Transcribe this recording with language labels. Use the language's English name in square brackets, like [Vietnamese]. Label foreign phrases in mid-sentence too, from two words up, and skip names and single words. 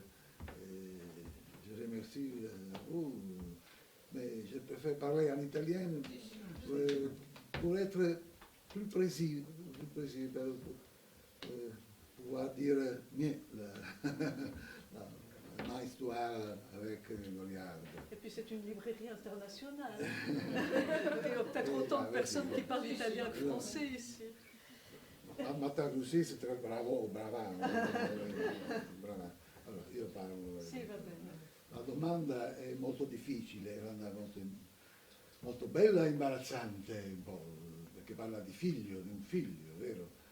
[French] Je remercie vous, mais je préfère parler en italien pour être plus précis pour pouvoir dire mieux ma histoire avec Goliarda. Et puis c'est une librairie internationale. Il y a peut-être autant de personnes qui parlent italien que français ici. [Italian] Ma traduzione è très brava. Allora, io parlo. Sì, va bene. La domanda è molto difficile, era molto bella e imbarazzante un po', perché parla di un figlio, vero?